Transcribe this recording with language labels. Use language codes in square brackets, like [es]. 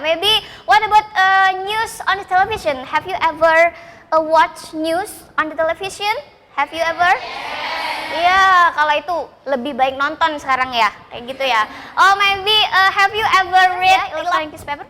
[en] Maybe what about news on the television? Have you ever watch news on the television? Have you ever? [id] Iya, kalau itu lebih baik nonton sekarang ya, kayak gitu ya. [en] Oh maybe have you ever read electronic newspaper?